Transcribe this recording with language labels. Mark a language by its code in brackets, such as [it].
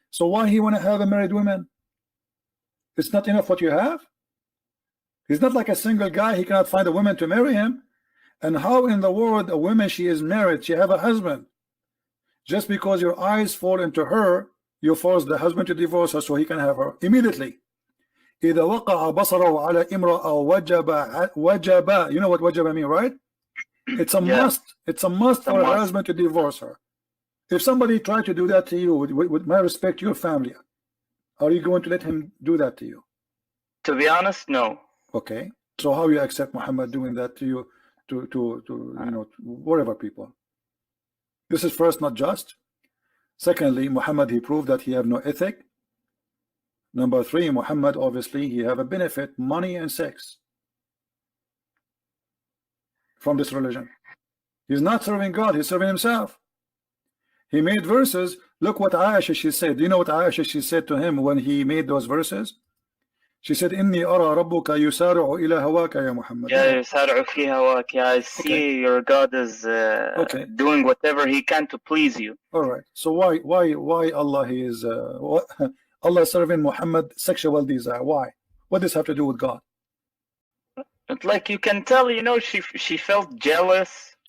[en] So why he want to have a married woman? It's not enough what you have. He's not like a single guy. He cannot find a woman to marry him. And how in the world a woman, she is married, she have a husband? Just because your eyes fall into her, you force the husband to divorce her so he can have her immediately. [ar] إذا وقع بصره على امرأة وجب. [en] You know what wajaba mean, right? It's a must. It's a must for a husband to divorce her. If somebody tried to do that to you, with my respect to your family, are you going to let him do that to you? To be honest, no. Okay. So how you accept Muhammad doing that to you, to you know, whatever people? This is first not just. Secondly, Muhammad, he proved that he have no ethic. Number 3, Muhammad, obviously, he have a benefit, money and sex from this religion. He's not serving God, he's serving himself. He made verses. Look what Aisha, she said. Do you know what Aisha, she said to him when he made those verses? She said, [ar] إني أرى ربك يسارع إلى هواك يا محمد. Yeah, يسارع في هواك. [en] Yeah, I see your God is doing whatever he can to please you. All right. So why Allah is Allah serving Muhammad sexual desire? Why? What does this have to do with God? It's like you can tell, you know, she felt jealous.